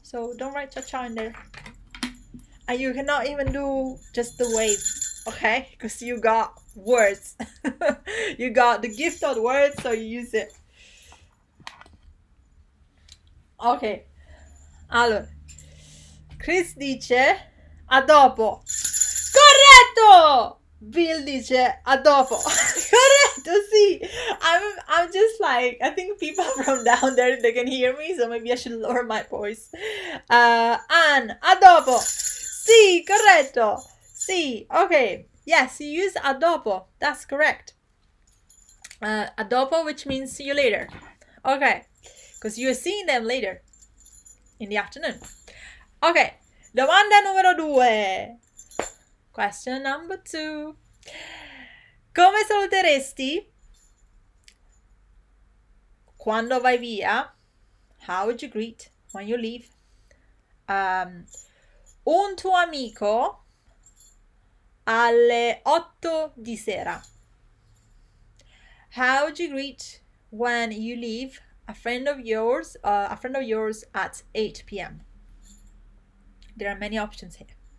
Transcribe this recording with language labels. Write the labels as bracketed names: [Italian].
[English] So don't write ciao ciao in there. And you cannot even do just the wave, okay? Because you got words. You got the gift of words, so you use it. [Italian] Ok, allora, Chris dice a dopo. Corretto! Bill dice a dopo. Corretto, sì. [English] I'm just like, I think people from down there, they can hear me, so maybe I should lower my voice. [Italian] Ann, a dopo. Sì, corretto. [English] Sì, okay. Yes, you use a dopo. That's correct. A dopo, which means see you later. Okay, because you're seeing them later in the afternoon. [Italian] Ok, domanda numero 2. [English] Question number 2. [Italian] Come saluteresti quando vai via? [English] How would you greet when you leave? [Italian] Un tuo amico alle 8 di sera. [English] How would you greet when you leave a friend of yours at 8 p.m.? There are many options here.